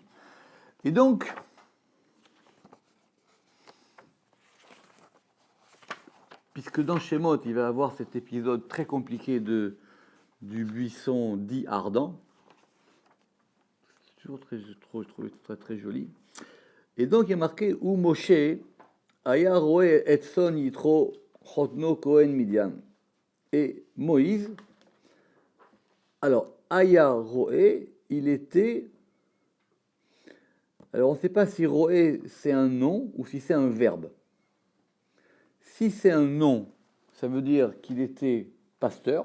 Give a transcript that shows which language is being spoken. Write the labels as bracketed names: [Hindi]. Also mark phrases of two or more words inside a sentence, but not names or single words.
[French] Et donc, puisque dans Shemot, il va y avoir cet épisode très compliqué du buisson dit ardent, c'est toujours je trouvais très, très joli. Et donc, il y a marqué « [Hebrew] ומשה היה רעה את צאן יתרו חתנו כהן מדין ». [French] Et Moïse, alors, [Hebrew] היה רעה, [French] il était... Alors, on ne sait pas si roe, c'est un nom ou si c'est un verbe. Si c'est un nom, ça veut dire qu'il était pasteur.